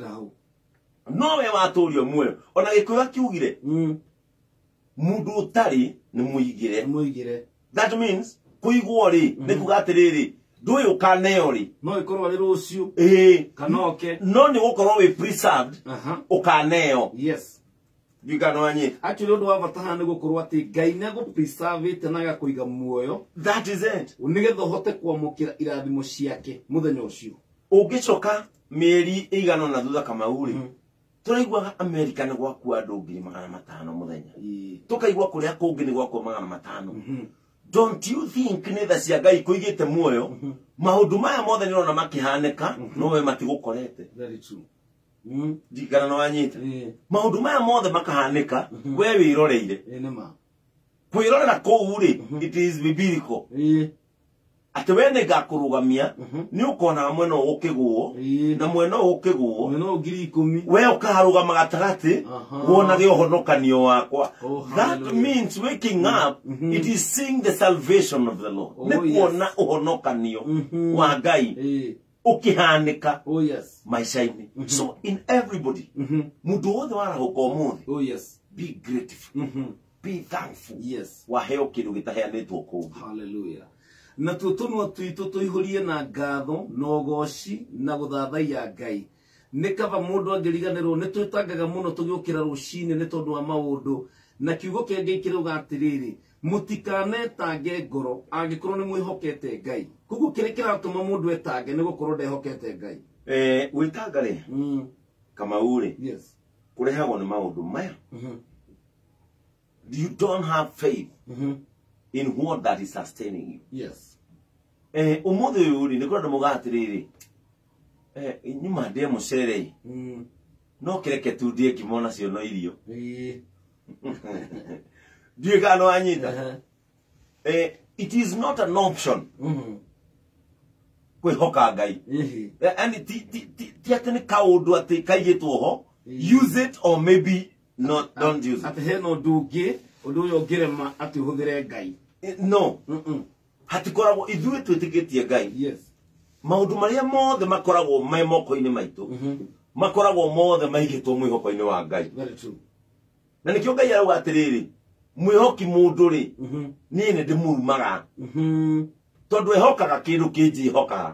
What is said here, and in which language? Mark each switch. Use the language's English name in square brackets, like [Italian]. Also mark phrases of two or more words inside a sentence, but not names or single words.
[Kikuyu] no we watũũrio muoyo ona gĩkũyũ kiugire mũndũ ũtarĩ nĩ mũigĩre [English] that means [Kikuyu] kũigwo rĩ nĩ kuga atĩrĩrĩ ndũĩ ũkaneo rĩ no ikorwo rĩ rũciũ kanoke no nĩ gũkorwo wĩ preserved ũkaneo ndikanwanye actually ũndũ wa bata haha nĩ gũkorwo atĩ Ngai nĩ agũ-preserve na agakũiga muoyo [English] that is it [Kikuyu] nĩgetha ũhote kwamũkĩra irathimo ciake mũthenya ũcio ũngĩcoka mĩeri ĩigana na thutha Kamau rĩ tũraiguaga Amerika nĩ gwakua andũ 500 mũthenya tũkaigua kũrĩa kũngĩ nĩ gwakua 500 [English] don't you think [Kikuyu] nĩ tha cia Ngai kũigĩte muoyo maũndũ maya mothe nĩ ũrona makĩhanĩka no we matigũkorete ndikana no wanyita maũndũ maya mothe makahanĩka we wĩroreire kwĩrorera kũu rĩ [English] it is biblical [Kikuyu] atĩ we nĩ ngakũrũgamia nĩ ũkonaga mwena ũgũkĩgũo na mwena ũgũkĩgũo we ũkarũgama gatagatĩ wonage ũhonokanio wakwa [English] that means waking up it is seeing the salvation of the Lord [Kikuyu] nĩ kuona ũhonokanio wa Ngai ũkĩhanĩka maica-inĩ [English] so in everybody [Kikuyu] mũndũ wothe warahũka ũmũthĩ [English] be grateful be thankful [Kikuyu] waheo kĩndũ gĩtaheanĩtwo kũu hallelujah na tũtũnua twitũ tũihũrie na ngatho na ũgooci na gũthathaiya Ngai nĩ kaba mũndũ angĩriganĩrwo nĩ twĩtangaga mũno tũgĩũkĩra rũcinĩ nĩ tondũ wa maũndũ na kiugo kĩa Ngai kĩrauga atĩrĩrĩ mũtikanetange ngoro angĩkorwo nĩ mwĩhokete Ngai koguo kĩrĩa kĩratũma mũndũ etange nĩ gũkorwo ndehokete Ngai gwĩtanga rĩ Kamau rĩ kũrehagwo nĩ maũndũ maya [English] you don't have faith in what that is sustaining you [Kikuyu] ũmũthĩ ũyũ rĩ nĩ kũrĩ andũ moigaga atĩrĩrĩ nyuma ndĩe mũcere no kĩreke tu ndĩe ngima nacio no irio ndiĩ kana nĩ wanyita [English] it is not an option [Kikuyu] kwĩhoka Ngai ti atĩ nĩ kaũndũ atĩ kaigĩtwo ho [English] use it or maybe not don't use it [Kikuyu] atĩ hena ũndũ ũngĩ ũndũ ũyũ ũngĩrema atĩ ũhũthĩre Ngai no hatikoragwo ithuĩ twĩtĩkĩtie Ngai maũndũ marĩa mothe makoragwo me moko-inĩ maitũ makoragwo mothe maigĩtwo mwĩhoko-inĩ wa Ngai na nĩkĩo Ngai arauga atĩrĩrĩ mwihoki mundu ri ni ne ndimurumaga tondu ehokaga kindu kinji hokaga.